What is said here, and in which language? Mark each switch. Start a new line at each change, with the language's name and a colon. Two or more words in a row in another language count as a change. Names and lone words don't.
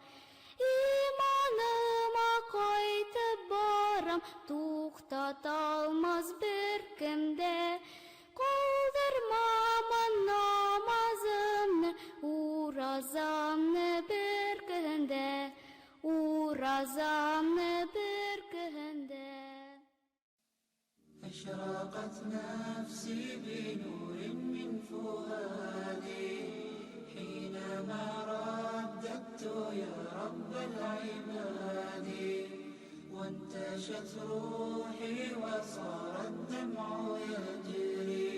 Tatar: Иманыма кайтып барам, туктата алмас беркемдә. Калдырмамын намазымны, уразамны бер көндә, уразамны бер көндә.
Arabic: أشرقت نفسي بنور من فؤادي حينما رددت يا رب العباد، وانتشت روحي وصار الدمع يجري.